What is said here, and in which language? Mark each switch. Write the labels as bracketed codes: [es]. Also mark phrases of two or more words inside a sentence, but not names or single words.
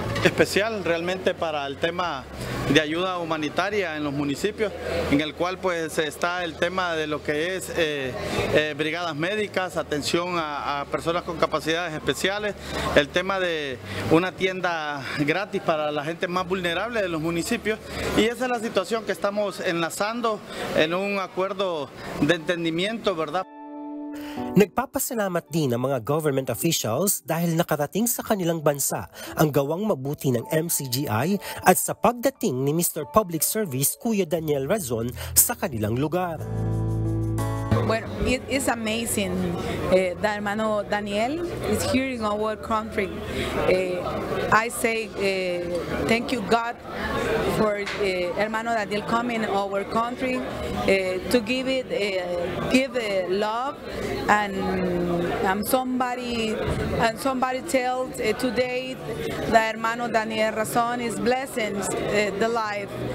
[es] especial realmente para el tema de ayuda humanitaria en los municipios, en el cual pues está el tema de lo que es brigadas médicas, atención a personas con capacidades especiales, el tema de una tienda gratis para la gente más vulnerable de los municipios, y esa es la situación que estamos enlazando en un acuerdo de entendimiento, ¿verdad? [tl] Nagpapasalamat din ang mga [en] government officials [tl] dahil nakarating sa kanilang bansa ang gawang mabuti ng MCGI at sa pagdating ni Mr. Public Service Kuya Daniel Razon sa kanilang lugar. [es] Bueno, [en] it is amazing that hermano Daniel is here in our country. I say thank you God for hermano Daniel coming our country to give love and somebody tells today that hermano Daniel Razon is blessing the life.